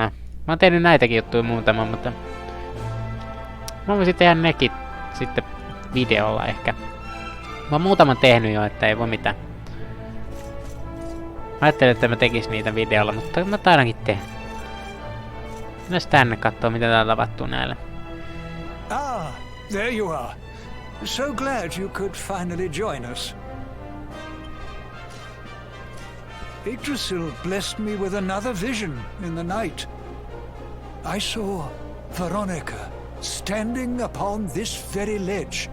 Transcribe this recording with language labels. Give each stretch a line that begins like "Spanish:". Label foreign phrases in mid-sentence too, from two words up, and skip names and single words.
Finnish: Mä oon tehnyt näitäkin juttuja muutaman, mutta... Mä voisin tehdä nekin sitten videolla ehkä. Mä oon muutaman tehnyt jo, että ei voi mitään. Mä ajattelin, että mä tekis niitä videolla, mutta mä taidankin tehdä. Mennään tänne kattoo, mitä täällä tapahtuu näille.
English: There you are. So glad you could finally join us. Yggdrasil blessed me with another vision in the night. I saw Veronica standing upon this very ledge.